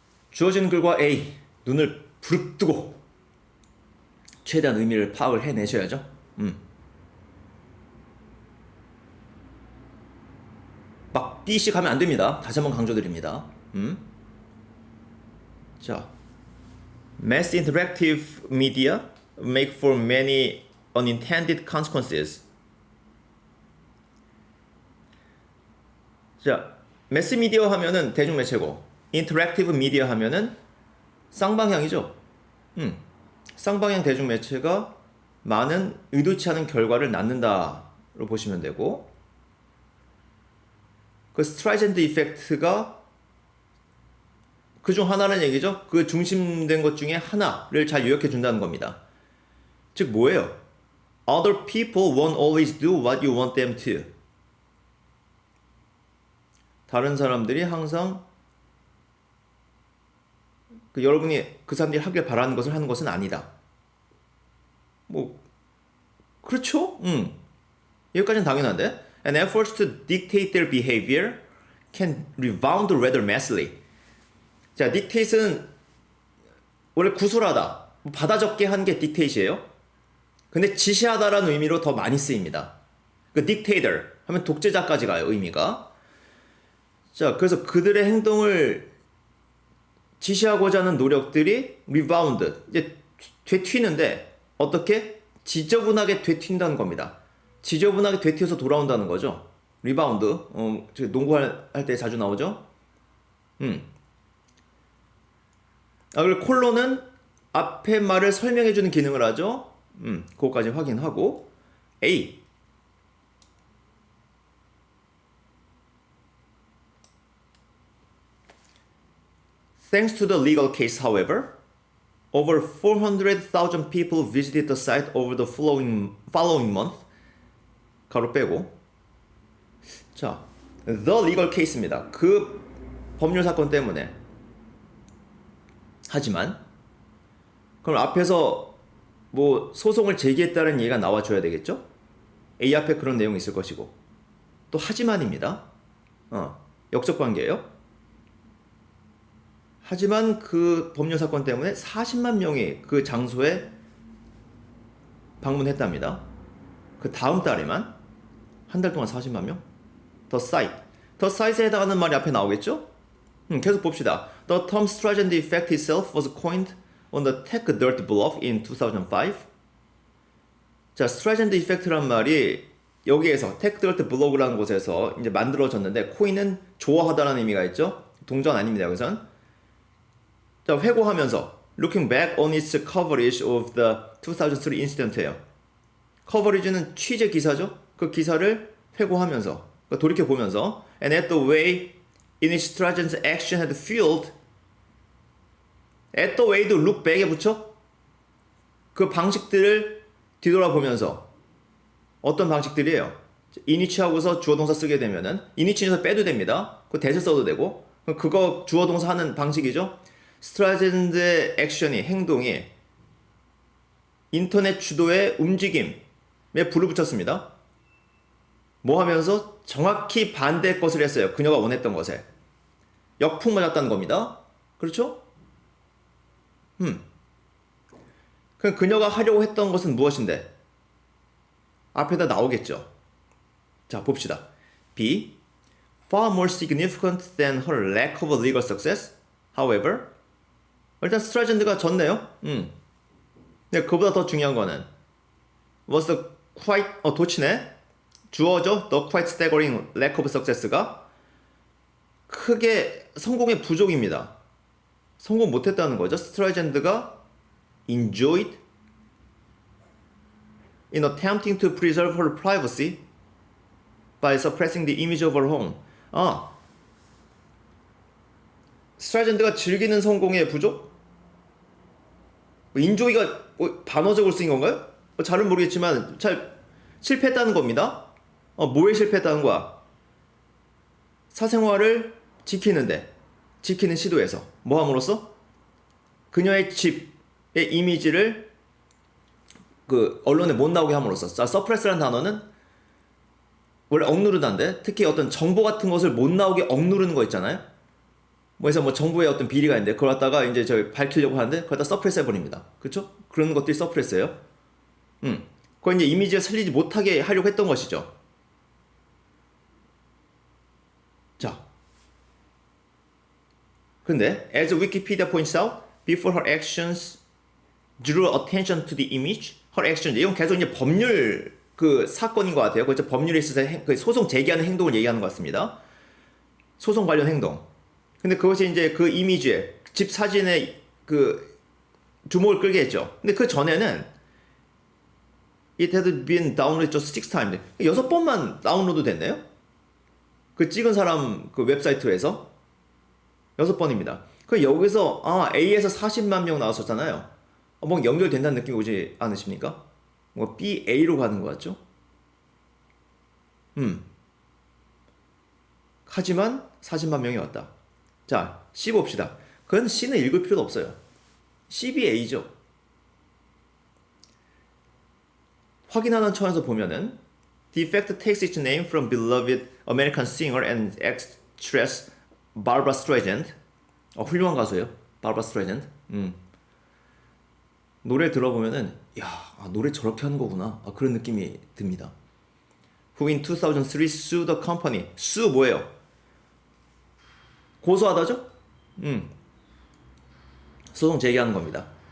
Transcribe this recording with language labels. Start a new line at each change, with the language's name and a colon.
Korean: 주어진 글과 A, 눈을 부릅뜨고 최대한 의미를 파악을 해내셔야죠. 막 B씩 하면 안 됩니다. 다시 한번 강조드립니다.
English: 자, mass interactive media make for many unintended consequences.
Korean: 자, 매스 미디어 하면은 대중매체고, 인터랙티브 미디어 하면은 쌍방향이죠. 쌍방향 대중매체가 많은 의도치 않은 결과를 낳는다로 보시면 되고, 그 스트라이젠드 이펙트가 그중 하나라는 얘기죠. 그 중심된 것 중에 하나를 잘 요약해 준다는 겁니다. 즉 뭐예요?
English: Other people won't always do what you want them to.
Korean: 다른 사람들이 항상 여러분이 그 사람들이 하길 바라는 것을 하는 것은 아니다. 뭐 그렇죠? 여기까지는 당연한데.
English: And efforts to dictate their behavior can rebound rather massively.
Korean: 자, dictate는 원래 구술하다, 받아 적게 한 게 dictate이에요. 근데 지시하다라는 의미로 더 많이 쓰입니다. 그 dictator 하면 독재자까지 가요, 의미가. 자, 그래서 그들의 행동을 지시하고자 하는 노력들이 rebound, 이제 되튀는데 어떻게? 지저분하게 되튄다는 겁니다. 지저분하게 되튀어서 돌아온다는 거죠. 리바운드, 농구할 때 자주 나오죠. 그리고 콜론은 앞에 말을 설명해주는 기능을 하죠. 그거까지 확인하고 A.
English: Thanks to the legal case, however, over 400,000 people visited the site over the following month.
Korean: 가로 빼고.
English: 자, the legal case입니다.
Korean: 그 법률 사건 때문에. 하지만 그럼 앞에서 뭐 소송을 제기했다는 얘기가 나와줘야 되겠죠? A 앞에 그런 내용이 있을 것이고 또 하지만입니다. 역적 관계예요. 하지만 그 법률 사건 때문에 40만 명이 그 장소에 방문했답니다. 그 다음 달에만 한 달 동안 40만 명?
English: The site.
Korean: The site에 해당하는 말이 앞에 나오겠죠? 계속 봅시다.
English: The term Streisand effect itself was coined on the tech dirt blog in 2005.
Korean: 자, Streisand effect란 말이 여기에서 tech dirt blog라는 곳에서 이제 만들어졌는데 코인은 좋아하다라는 의미가 있죠? 동전 아닙니다, 여기선.
English: 자,
Korean: 회고하면서
English: looking back on its coverage of the 2003 incident예요.
Korean: 커버리지는 취재 기사죠? 그 기사를 회고하면서, 돌이켜보면서
English: and at the way in which Streisand's action had fueled at the way도 look back에 붙여?
Korean: 그 방식들을 뒤돌아보면서 어떤 방식들이에요? init하고서 주어동사 쓰게 되면은 init에서 빼도 됩니다. 그 대세 써도 되고 그거 주어동사 하는 방식이죠. 스트라젠드의 액션이 행동이 인터넷 주도의 움직임에 불을 붙였습니다. 뭐 하면서 정확히 반대의 것을 했어요. 그녀가 원했던 것에. 역풍 맞았다는 겁니다. 그렇죠? 그럼 그녀가 하려고 했던 것은 무엇인데? 앞에다 나오겠죠. 자, 봅시다. B.
English: Far more significant than her lack of legal success.
Korean: However, 일단 스트라젠드가 졌네요. 근데 그보다 더 중요한 거는
English: was the quite
Korean: 도치네. 주어죠.
English: The quite staggering lack of success가
Korean: 크게 성공의 부족입니다. 성공 못했다는 거죠.
English: 스트라젠드가 enjoyed in attempting to preserve her privacy by suppressing the image of her home.
Korean: 스트라젠드가 즐기는 성공의 부족? 인조이가 반어적으로 쓰인 건가요? 잘은 모르겠지만 잘 실패했다는 겁니다. 뭐에 실패했다는 거야? 사생활을 지키는 시도에서 뭐 함으로써? 그녀의 집의 이미지를 그 언론에 못 나오게 함으로써. 자, 서프레스라는 단어는 원래 억누르다인데 특히 어떤 정보 같은 것을 못 나오게 억누르는 거 있잖아요. 그래서 뭐 정부의 어떤 비리가 있는데 그걸 갖다가 이제 저희 밝히려고 하는데 그걸 다 서프레스 해버립니다. 그렇죠? 그런 것들이 서프레스예요. 그걸 이제 이미지를 살리지 못하게 하려고 했던 것이죠.
English: 자, 근데 as Wikipedia points out, before her actions drew attention to the image, her actions.
Korean: 이건 계속 이제 법률 그 사건인 것 같아요. 그렇죠? 법률에 있어서 그 소송 제기하는 행동을 얘기하는 것 같습니다. 소송 관련 행동. 근데 그것이 이제 그 이미지에 집 사진에 그 주목을 끌게 했죠. 근데 그 전에는
English: it had been downloaded just 6 times.
Korean: 6번만 다운로드 됐네요. 그 찍은 사람 그 웹사이트에서 6번입니다. 그 여기서 A에서 40만 명 나왔었잖아요. 뭐 연결된다는 느낌이 오지 않으십니까? 뭐 B, A로 가는 것 같죠? 하지만 40만 명이 왔다. 자, C 봅시다. 그건 C는 읽을 필요도 없어요. CBA죠. 확인하는 차원에서 보면은
English: The effect takes its name from beloved American singer and actress Barbra Streisand.
Korean: 훌륭한 가수예요. Barbra Streisand. 노래 들어보면은 노래 저렇게 하는 거구나. 그런 느낌이 듭니다.
English: Who in 2003 sued the company. sue
Korean: 뭐예요? 고소하다죠? 소송 제기하는 겁니다.